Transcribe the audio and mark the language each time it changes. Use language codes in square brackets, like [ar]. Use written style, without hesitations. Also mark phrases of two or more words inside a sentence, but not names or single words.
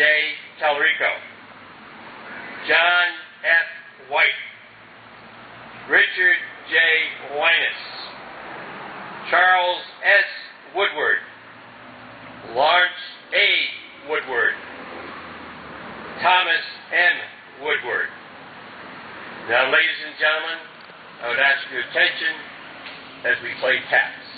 [en] Talrico, John F. White, Richard J. Winus, Charles S. Woodward, Lawrence A. Woodward, Thomas N. Woodward. Now, ladies and gentlemen, I would ask your attention as we play tap.